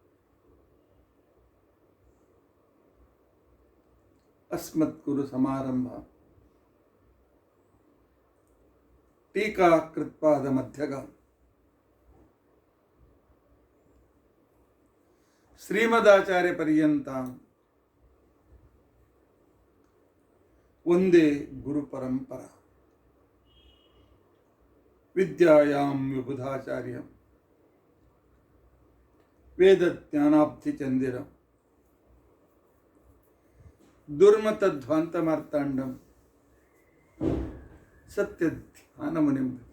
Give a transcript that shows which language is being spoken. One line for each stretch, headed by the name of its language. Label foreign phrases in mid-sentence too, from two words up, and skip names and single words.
Sanskrit: ಅಸ್ಮದ್ಗುರು ಸಮಾರಂಭ ಟೀಕಾ ಕೃತ್ಪಾದ ಮಧ್ಯಗ ಶ್ರೀಮದಾಚಾರ್ಯ ಪರ್ಯಂತ ಒಂದೇ ಗುರು ಪರಂಪರಾ ವಿದ್ಯಾಯಾಂ ವಿಬುಧಾಚಾರ್ಯಂ ವೇದಜ್ಞಾನಾಬ್ಧಿ ಚಂದಿರಂ ದುರ್ಮತಧ್ವಾಂತಮಾರ್ತಾಂಡಂ ಸತ್ಯಧ್ಯಾನಮುನಿಂ.